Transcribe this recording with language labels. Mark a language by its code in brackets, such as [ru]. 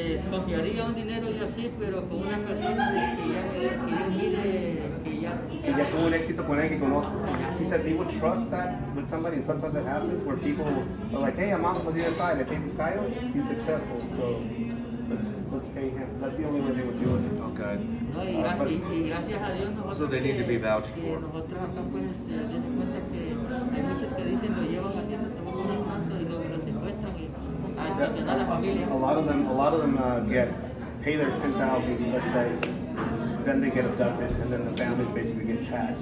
[es] Confiaría un dinero yo así, pero con una persona que yo mire, que ya tuvo un éxito con alguien que conoce. [en] He says he would trust that with somebody, and sometimes it happens where people are like, hey, I'm on the other side, I paid this guy, he's successful, so let's pay him. That's the only way they would do it. Okay. [es] No, y gracias a Dios nosotros [en] So they need to be vouched for. [es] Nosotros acá pues den cuenta que hay muchos que dicen lo llevan haciendo trabajo por tanto y luego lo secuestran y a extorsionar a la familia. [en] A lot of them pay their $10,000, let's say, then they get abducted, and then the families basically get taxed.